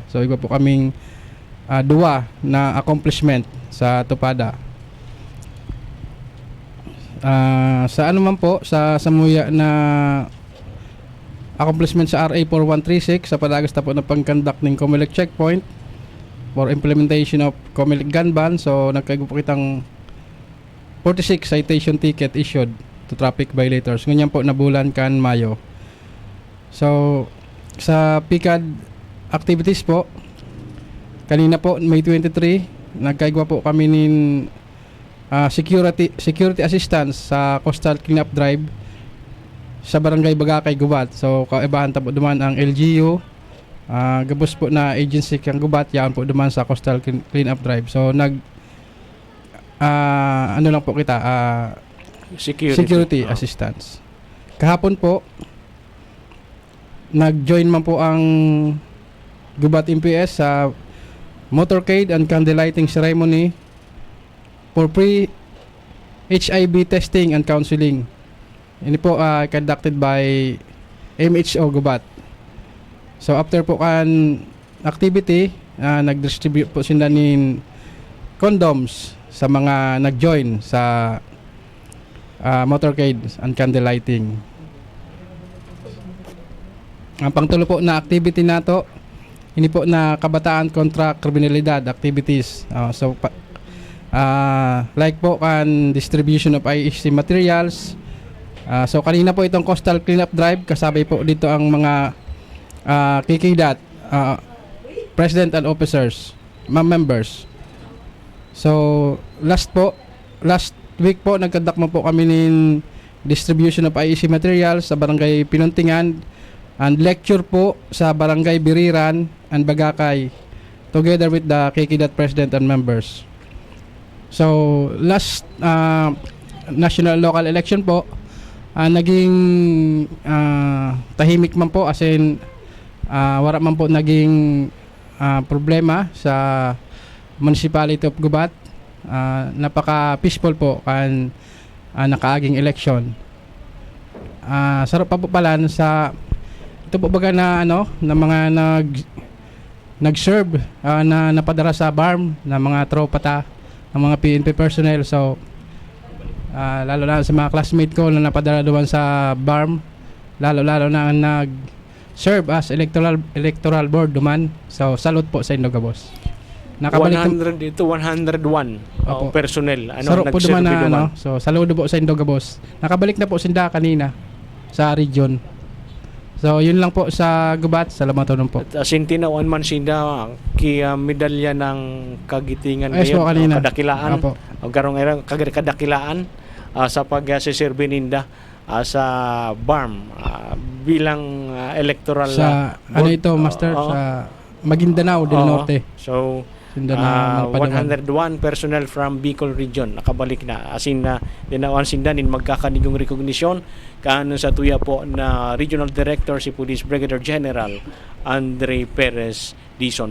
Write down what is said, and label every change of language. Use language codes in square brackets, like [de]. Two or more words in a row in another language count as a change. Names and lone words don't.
[bik] So iba po kaming 2 na accomplishment sa tupada. Sa ano man po, sa samuya na accomplishment sa RA 4136 sa padagas na po na pang-conduct ng [en] COMELEC checkpoint for implementation of COMELEC gun ban. [bik] So nagkaigo po kitang 46 [en] citation ticket issued to traffic violators. [bik] Ganyan po na bulan kan Mayo. So sa PICAD activities po, kanina po May 23, nagkaigwa po kami ng [en] security assistance [bik] sa [en] coastal cleanup drive [bik] sa barangay Bagakay, Gubat. So kaibahan po duman ang LGU, gabos po na agency kang Gubat, yan po duman sa [en] coastal cleanup drive. [bik] So ano lang po kita, [en] security assistance. [bik] Kahapon po nag-join man po ang Gubat MPS sa [en] motorcade and candle lighting ceremony for pre-HIV testing and counseling. [bik] Ini po conducted by MHO Gubat. So after po kan activity, nag-distribute po sila ng condoms sa mga nag-join sa [en] motorcade and candle lighting. [bik] Ang pangtulo po na activity nato, ini po na kabataan kontra kriminalidad activities. Like po kan [en] distribution of IEC materials. [bik] So kanina po itong [en] coastal cleanup drive, [bik] kasabay po dito ang mga kikidat, [en] president and officers, members. [bik] So last week po nagkandak mo po kami ng [en] distribution of IEC materials [bik] sa barangay Pinuntingan and lecture po sa barangay Biriran and Bagakay [en] together with the kikidat president and members. [bik] So last [en] national local election [bik] po, naging tahimik man po, [en] as in [bik] wala man po naging problema sa [en] municipality of Gubat. [bik] Napaka peaceful po kan nakaaging election. Sarap pa po pala sa ito po baga na na mga nag-serve na napadara sa BARM na mga tropa ng mga PNP personnel. So lalo na sa mga classmate ko na napadala doon sa BARM, lalo na nag-serve [en] as electoral board [bik] duman. So salute po sa inyo, boss. Nakabalik 100 ito 101 personnel sarap po duman na duman. So saludo po sa inyo, boss. Nakabalik na po sinda kanina sa region. So yun lang po sa Gubat. Salamat po. At sintinawan man sinda kaya [tl] medalya ng kagitingan [bik] Ayos po kanina. Kadakilaan. Opo. O karong era kadakilaan sa pagsiserbi ninda sa BARM bilang electoral sa board. ito, master, sa Maguindanao del Norte. So 101 [en] personnel from Bicol region [bik] nakabalik na, asin na dinawan sinda nin magkakanigong recognition kaano sa tuya po na [en] regional director [bik] si Police Brigadier General Andre Perez Dizon.